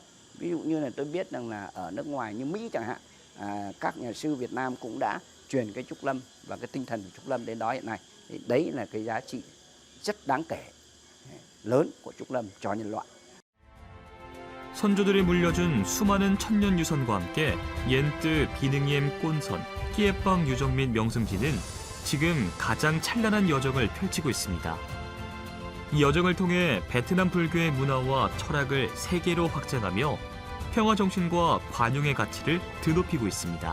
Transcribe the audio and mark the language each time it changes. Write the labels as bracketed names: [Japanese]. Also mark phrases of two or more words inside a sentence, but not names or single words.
[Vietnamese] Ví dụ như là tôi biết rằng là ở nước ngoài như Mỹ chẳng hạn, các nhà sư Việt Nam cũng đã truyền cái Trúc Lâm và cái tinh thần của Trúc Lâm đến đó hiện nay. Thì đấy là cái giá trị rất đáng kể lớn của Trúc Lâm cho nhân loại. [Korean] 선조들이 물려준 수많은 천년 유산과 함께 옌뜨, 비능옌, 꼰선, 끼에빵 유적 및 명승지는 지금 가장 찬란한 여정을 펼치고 있습니다. 이 여정을 통해 베트남 불교의 문화와 철학을 세계로 확장하며 평화 정신과 관용의 가치를 드높이고 있습니다.